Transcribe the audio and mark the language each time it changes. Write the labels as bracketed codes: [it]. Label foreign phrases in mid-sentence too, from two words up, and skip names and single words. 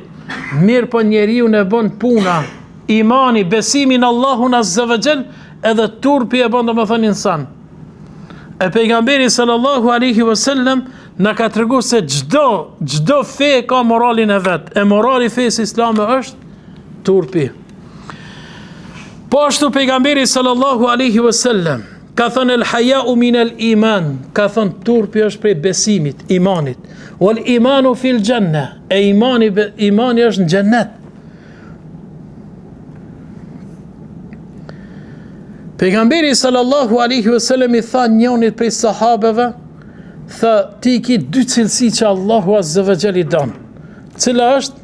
[sq] Mirë po njeriu e bën puna, imani, besimi në Allahun [ar] عز وجل, [sq] edhe turpi e bën domethënë insan. E pejgamberi [ar] صلى الله عليه وسلم [sq] na ka treguar se çdo fe ka moralin e vet. E morali fesë islame është turpi. Po ashtu pejgamberi [ar] صلى الله عليه وسلم [sq] ka thënë [ar] الحياء من الإيمان, [sq] ka thënë turpi është prej besimit, imanit. [ar] والإيمان في الجنة, [sq] e imani është në xhennet. Pejgamberi [ar] صلى الله عليه وسلم [sq] i tha njënit prej sahabeve, tha ti ki dy cilësi që Allahu [ar] عز وجل [sq] i don. Cila është?